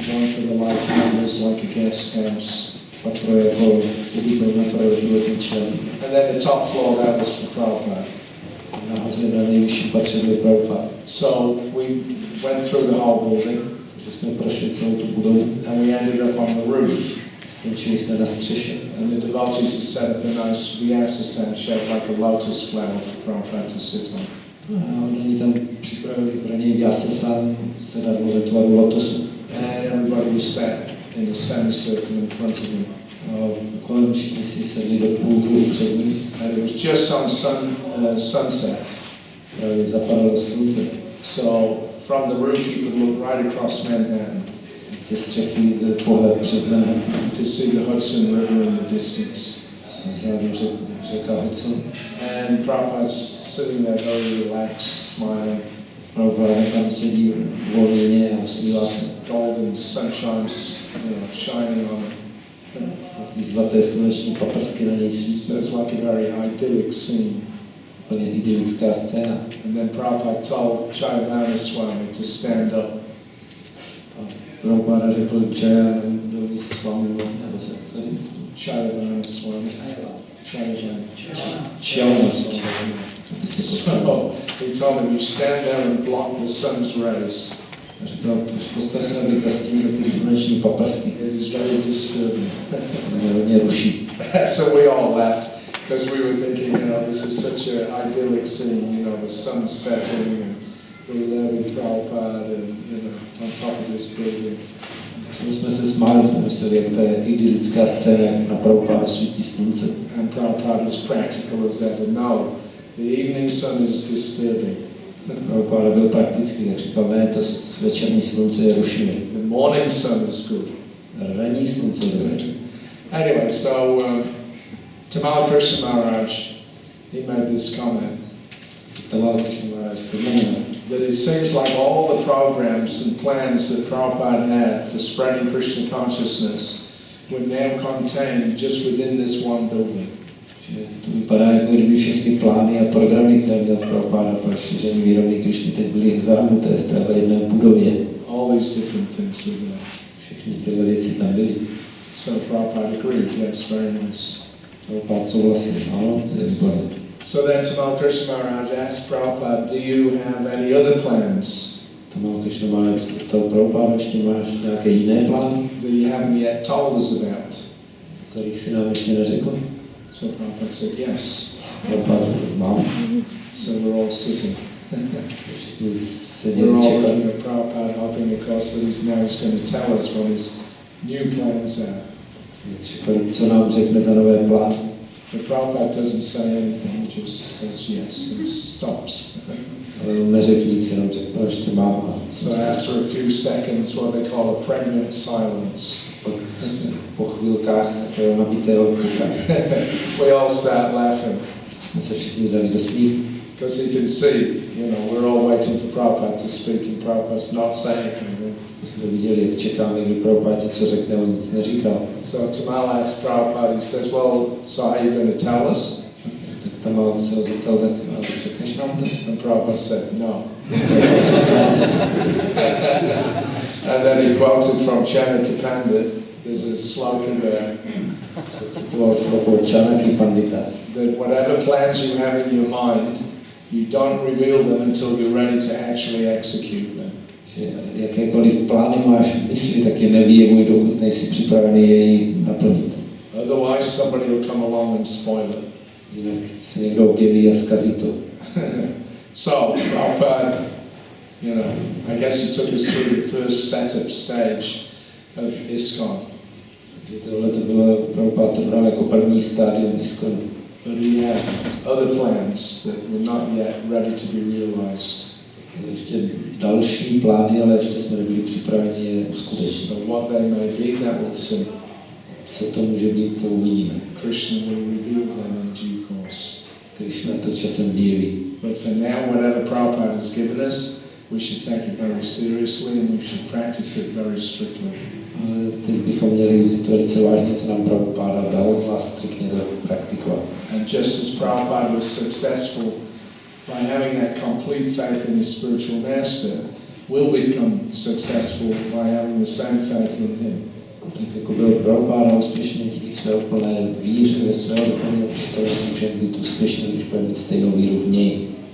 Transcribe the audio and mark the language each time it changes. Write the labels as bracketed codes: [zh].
[en] One for the life members like a guest house. [cs] Patro jako ubytovna pro životní členy. [en] And then the top floor, that was for Prabhupada. [cs] Nahoře na nejvyšším patře byl Prabhupada. [en] So we went through the whole building. [cs] Takže jsme prošli celou tu budovu. [en] And we ended up on the roof. [cs] Skončili jsme na střeše. [en] And the devotees had set up a nice vyasa shaped like a lotus flower for Prabhupada to sit on. [cs] A oni tam připravili pro něj vyasa sedadlo ve tvaru lotosu. [en] And everybody was sat in a semicircle in front of him. [cs] Kolem všichni si sedli do půlkruhu před ním. [en] And it was just on sunset. [cs] Právě zapadalo slunce. [en] So from the roof you could look right across Manhattan. [cs] Ze střechy byl pohled přes Manhattan. [en] You could see the Hudson River in the distance. [cs] Zároveň řeka Hudson. [en] And Prabhupada's sitting there very relaxed, smiling. [cs] Prabhupada tam sedí volně a usmívá se. [en] Golden sunshine, shining on him. [cs] A ty zlaté sluneční paprsky na něj svítí. [en] So it's like a very idyllic scene. [cs] Úplně idylická scéna. [en] And then Prabhupada told Chaitanya Swami to stand up. [cs] Prabhupada řekl Chaitanya Swami, nebo se [en] Chaitanya Swami. [cs] Chaitanya Swami. [en] So he told him, you stand there and block the sun's rays. [cs] Říkal, postav se, aby zastínil ty sluneční paprsky. [en] It is very disturbing. [cs] Mě hodně ruší. [en] So we all laughed because we were thinking, this is such an idyllic scene, the sun setting and we're there with Prabhupada and, on top of this building. [cs] My jsme se smáli, jsme mysleli, jak to je idylická scéna, jak na Prabhupada svítí slunce. [en] And Prabhupada is practical as ever. No, the evening sun is disturbing. [cs] Prabhupada byl praktický, jak říkal, ne, to večerní slunce je rušivé. [en] The morning sun is good. [cs] Ranní slunce je dobré. [en] Anyway, so Tamal Krishna Maharaj, he made this comment. [cs] Tamal Krishna Maharaj poznamenal, [en] that it seems like all the programs and plans that Prabhupada had for spreading Krishna consciousness were now contained just within this one building. [cs] Že to vypadá, jako kdyby všechny plány a programy, které měl Prabhupada pro šíření vědomí Krishny, teď byly zahrnuté v téhle jedné budově. [en] All these different things were there. [cs] Všechny tyhle věci tam byly. [en] So Prabhupada agreed, yes, very nice. [cs] Prabhupada souhlasil, ano, to je výborné. [en] So then Tamal Krishna Maharaj asked Prabhupada, do you have any other plans [cs] Tamal Krishna Maharaj to Prabhupada, ještě máš nějaké jiné plány, [en] that you haven't yet told us about? [cs] kterých si nám ještě neřekl? [en] So Prabhupada said, yes. [cs] Prabhupada, mám. [en] So we're all sitting. [cs] Všichni [en] We're [cs] seděli, [en] all [cs] čekali. [en] looking at Prabhupada hopping across that he's going to tell us what his new plans are. [cs] Čekali, co nám řekne za nové plány. [en] But Prabhupada doesn't say anything, he just says yes and stops. [cs] Ale on neřekl nic, jenom řekl, ještě mám. [en] So after a few seconds, what they call a pregnant silence, [cs] Po chvilkách takového nabitého ticha [en] we all start laughing [cs] jsme se všichni dali do smíchu. [en] because you can see, we're all waiting for Prabhupada to speak and Prabhupada's not saying anything. [cs] Jsme viděli, jak čekáme, kdy Prabhupada něco řekne, on nic neříkal. [en] So Tamal asked Prabhupada, he says, well, so are you going to tell us? [cs] Tak Tamal se ho zeptal, tak řekneš nám to? [en] And Prabhupada said, no. And then he quoted from Chant Pandit, there's a sloka there, [cs] Citoval slovo Čanaky Pandita, [en] that whatever plans you have in your mind, you don't reveal them until you're ready to actually execute them. [cs] že jakékoliv plány máš v mysli, tak je nevyjevuj, dokud nejsi připravený jej naplnit. [en] Otherwise somebody will come along and spoil it. [cs] Jinak se někdo objeví a zkazí to. [en] So, Prabhupada, I guess he took us through the first setup stage of ISKCON. [cs] Takže tohle to bylo, Prabhupada to bral jako první stádium ISKCONu. [en] But he had other plans that were not yet ready to be realized. [cs] Ještě další plány, ale ještě jsme nebyli připraveni je uskutečnit. [en] So what they may be, that we'll see. [cs] Co to může být, to uvidíme. [en] Krishna will reveal them in due course. [cs] Krishna to časem vyjeví. [en] But for now, whatever Prabhupada has given us, we should take it very seriously and we should practice it very strictly. [cs] Ale teď bychom měli vzít velice vážně, co nám Prabhupada dal, a striktně to praktikovat. [en] And just as Prabhupada was successful by having that complete faith in his spiritual master, we'll become successful by having the same faith in him. [cs] Tak jako byl Prabhupada úspěšný díky své úplné víře ve svého duchovního učitele, může být úspěšný, když bude mít stejnou víru v něj.